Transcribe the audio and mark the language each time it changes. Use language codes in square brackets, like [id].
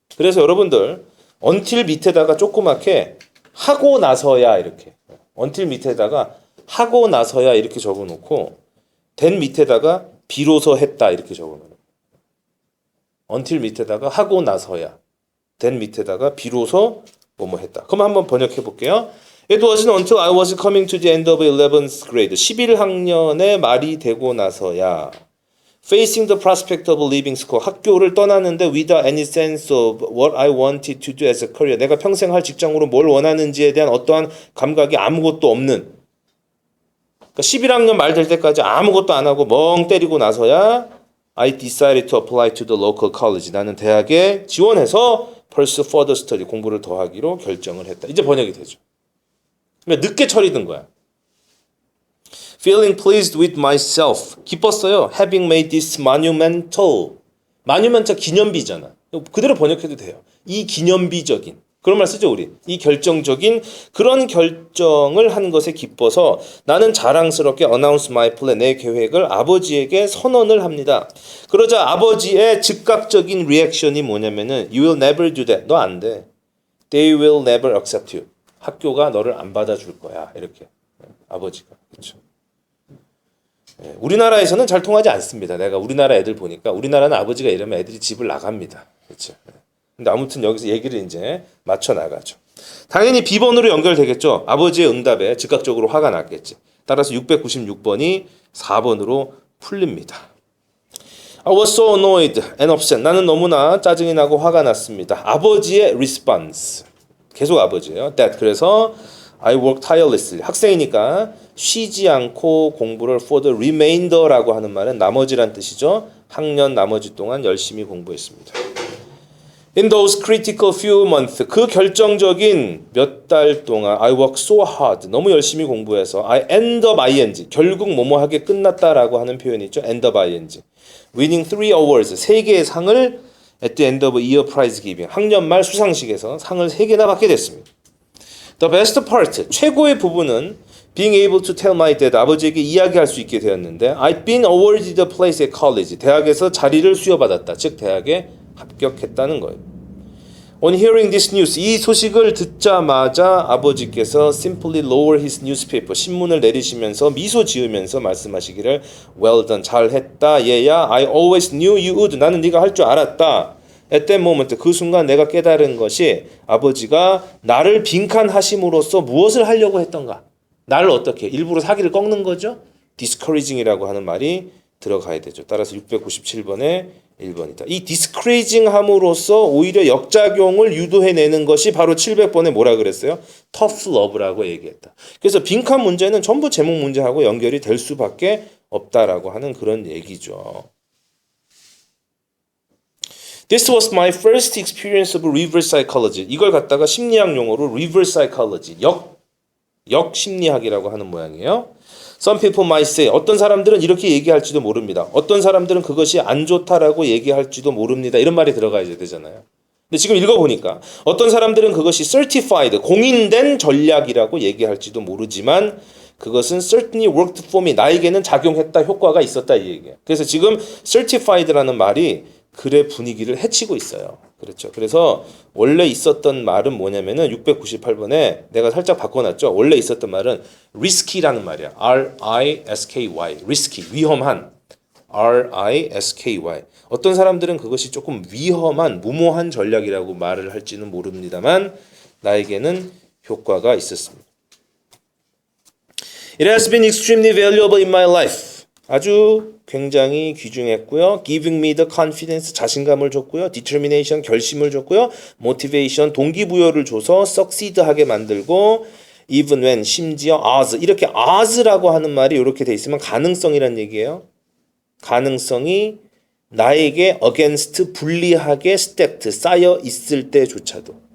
[ko] 그래서 여러분들 until 밑에다가 조그맣게 하고 나서야 이렇게 until 밑에다가 하고 나서야 이렇게 적어놓고 then 밑에다가 비로소 했다 이렇게 적어놓어요. until 밑에다가 하고 나서야 then 밑에다가 비로소 뭐뭐 했다. 그럼 한번 번역해 볼게요. [en] It wasn't until I was coming to the end of 11th grade. [ko] 11학년의 말이 되고 나서야 [en] Facing the prospect of leaving school. [ko] 학교를 떠나는데 [en] without any sense of what I wanted to do as a career. [ko] 내가 평생 할 직장으로 뭘 원하는지에 대한 어떠한 감각이 아무것도 없는. 그러니까 11학년 말 될 때까지 아무것도 안 하고 멍 때리고 나서야 [en] I decided to apply to the local college. [ko] 나는 대학에 지원해서 [en] pursue further study. [ko] 공부를 더 하기로 결정을 했다. 이제 번역이 되죠. 그러니까 늦게 처리된 거야. [en] Feeling pleased with myself. [ko] 기뻤어요. [en] Having made this monumental. [ko] monumental 기념비잖아. 그대로 번역해도 돼요. 이 기념비적인. 그런 말 쓰죠 우리. 이 결정적인 그런 결정을 한 것에 기뻐서 나는 자랑스럽게 announce my plan. 내 계획을 아버지에게 선언을 합니다. 그러자 아버지의 즉각적인 리액션이 뭐냐면은 [en] You will never do that. [ko] 너 안 돼. [en] They will never accept you. [ko] 학교가 너를 안 받아줄 거야. 이렇게. 아버지가. 그렇죠. 우리나라에서는 잘 통하지 않습니다. 내가 우리나라 애들 보니까 우리나라는 아버지가 이러면 애들이 집을 나갑니다. 그렇죠. 근데 아무튼 여기서 얘기를 이제 맞춰 나가죠. 당연히 B번으로 연결되겠죠. 아버지의 응답에 즉각적으로 화가 났겠지. 따라서 696번이 4번으로 풀립니다. [en] I was so annoyed and upset. [ko] 나는 너무나 짜증이 나고 화가 났습니다. 아버지의 response. 계속 아버지예요. That. [en] 그래서 I worked tirelessly. [ko] 학생이니까 쉬지 않고 공부를 [en] for the remainder [ko] 라고 하는 말은 나머지란 뜻이죠. 학년 나머지 동안 열심히 공부했습니다. [en] In those critical few months, [ko] 그 결정적인 몇 달 동안 [en] I worked so hard. [ko] 너무 열심히 공부해서 [en] I end up ing. [ko] 결국 뭐뭐하게 끝났다라고 하는 표현이 있죠. [en] end up ing. Winning 3 awards. [ko] 3개의 상을 [en] at the end of year prize giving. [ko] 학년 말 수상식에서 상을 3개나 받게 됐습니다. [en] The best part, [ko] 최고의 부분은 [en] being able to tell my dad, [ko] 아버지에게 이야기할 수 있게 되었는데 [en] I've been awarded a place at college. [ko] 대학에서 자리를 수여받았다. 즉 대학에 합격했다는 거예요. [en] On hearing this news, [ko] 이 소식을 듣자마자 아버지께서 [en] simply lower his newspaper, [ko] 신문을 내리시면서 미소 지으면서 말씀하시기를 [en] Well done, [ko] 잘했다 얘야. [en] I always knew you would. [ko] 나는 네가 할 줄 알았다. [en] At that moment, [ko] 그 순간 내가 깨달은 것이 아버지가 나를 빈칸하심으로써 무엇을 하려고 했던가. 나를 어떻게 일부러 사기를 꺾는 거죠. discouraging이라고 하는 말이 들어가야 되죠. 따라서 697번에 1번이다. 이 discouraging 함으로써 오히려 역작용을 유도해내는 것이 바로 700번에 뭐라 그랬어요? tough love라고 얘기했다. 그래서 빈칸 문제는 전부 제목 문제하고 연결이 될 수밖에 없다라고 하는 그런 얘기죠. [en] This was my first experience of reverse psychology. [ko] 이걸 갖다가 심리학 용어로 reverse psychology, 역심리학이라고 하는 모양이에요. [en] Some people might say, [ko] 어떤 사람들은 이렇게 얘기할지도 모릅니다. 어떤 사람들은 그것이 안 좋다라고 얘기할지도 모릅니다. 이런 말이 들어가야 되잖아요. 근데 지금 읽어보니까 어떤 사람들은 그것이 certified, 공인된 전략이라고 얘기할지도 모르지만 그것은 [en] certainly worked for me. [ko] 나에게는 작용했다, 효과가 있었다 이 얘기예요. 그래서 지금 certified라는 말이 글의 분위기를 해치고 있어요. 그렇죠. 그래서 원래 있었던 말은 뭐냐면은 698번에 내가 살짝 바꿔놨죠. 원래 있었던 말은 risky라는 말이야. R-I-S-K-Y. risky. 위험한. R-I-S-K-Y. 어떤 사람들은 그것이 조금 위험한, 무모한 전략이라고 말을 할지는 모릅니다만 나에게는 효과가 있었습니다. [en] It has been extremely valuable in my life. [ko] 아주 굉장히 귀중했고요. [en] Giving me the confidence, [ko] 자신감을 줬고요. Determination, 결심을 줬고요. Motivation, 동기부여를 줘서 succeed하게 만들고 [en] even when, [ko] 심지어 as, 이렇게 as라고 하는 말이 이렇게 돼 있으면 가능성이란 얘기예요. 가능성이 나에게 against, 불리하게 stacked, 쌓여 있을 때조차도.